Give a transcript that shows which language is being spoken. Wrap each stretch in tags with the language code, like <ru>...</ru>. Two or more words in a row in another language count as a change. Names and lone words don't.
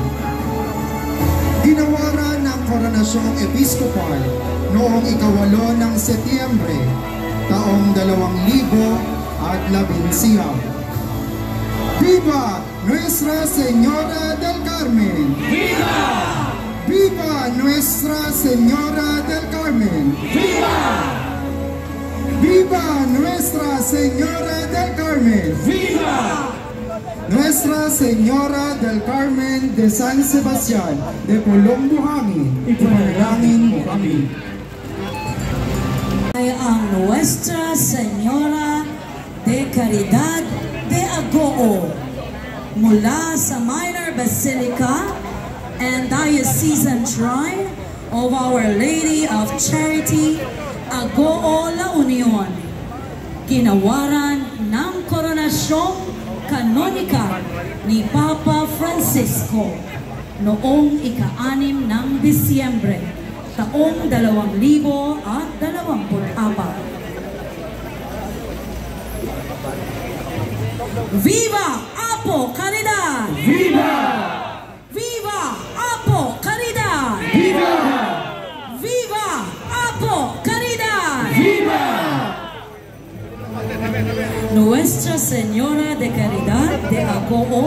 <tl>Ginawaran ng Koronasyong Episkopal noong 8 ng Setyembre, taong 2019.</tl> <es>Viva Nuestra Señora del Carmen! Viva! Viva Nuestra Señora del Carmen! Viva! Viva Nuestra Señora del Carmen! Viva!</es> <tl>Nuestra Señora del Carmen de San Sebastián de Pulong Buhangin, ipanalangin mo kami. Ay ang Nuestra Señora de Caridad de Agoo mula sa Minor Basilica and Diocesan Shrine of Our Lady of Charity, Agoo, La Union. Ginawaran ng Koronasyong Kanonikal ni Papa Francisco noong 6 ng Disyembre, taong 2024.</tl> <es>Viva Apo Caridad! Viva! Viva Apo Caridad! Viva! Viva Apo Caridad! Viva!</es> <tl>Nuestra Señora de Caridad de Agoo,</tl>